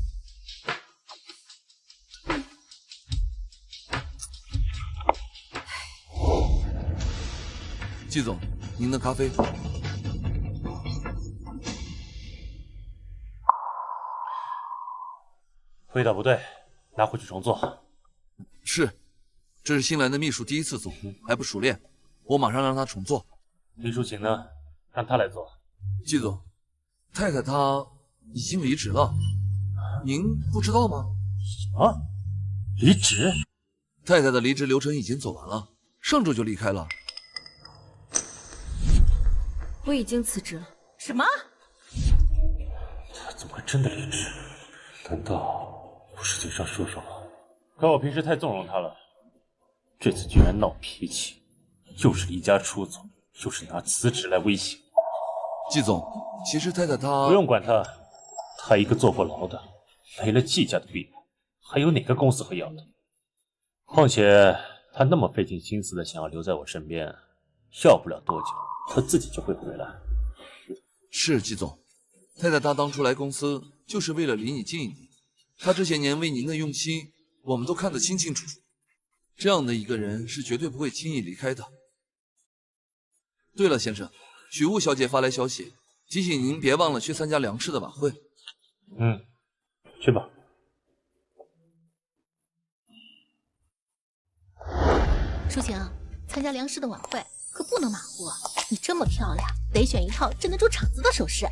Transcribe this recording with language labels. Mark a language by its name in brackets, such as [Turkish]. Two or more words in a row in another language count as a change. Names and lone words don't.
[Chinese] 季總，您的咖啡。味道不對，拿回去重做。是，這是新來的秘書第一次做，還不熟練，我馬上讓他重做。李淑琴呢？讓他來做。季總，太太她已經離職了，您不知道嗎？什麼？離職？太太的離職流程已經走完了，上周就離開了。我已經辭職了。什麼？他怎麼會真的離職？難道不是嘴上說說嗎？可我平時太縱容他了，這次居然鬧脾氣，又是離家出走，又是拿辭職來威脅。季總，其實太太她不用管他，他一個坐過牢的，沒了季家的庇護，還有哪個公司會要的？況且他那麼費盡心思的想要留在我身邊，要不了多久，他自己就會回來。是季總，太太她當初來公司就是為了離你近一點，她這些年為您的用心，我們都看得清清楚楚。這樣的一個人是絕對不會輕易離開的。對了，先生，許霧小姐發來消息，提醒您別忘了去參加梁氏的晚會。去吧。淑晴，參加梁氏的晚會可不能馬虎，你這麼漂亮，得選一套鎮得住場子的首飾。